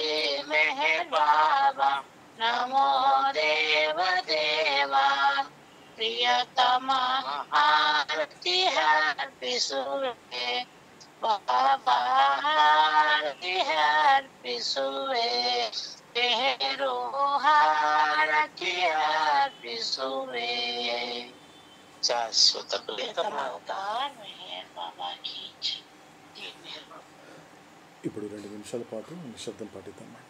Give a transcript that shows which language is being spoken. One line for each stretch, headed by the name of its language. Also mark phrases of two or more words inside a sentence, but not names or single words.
Kannada: ಮೆಹರ್ ಬಾಬಾ ನಮೋ ದೇವ ದೇವ ಪ್ರಿಯತಮ ಆರತಿ ಅರ್ಪಿಸುವೆ ಬಾಬಾ ಆರತಿ ಅರ್ಪಿಸುವೆ ಮೆಹರು ಆರತಿ ಅರ್ಪಿಸುವೆ ಶಾಶ್ವತ ಪ್ರಿಯತಮ
Hindi: अवतार मेहर बाबा की जय.
Telugu: ఇప్పుడు 2 నిమిషాల పాటు నిశ్శబ్దం పాటిద్దామండి.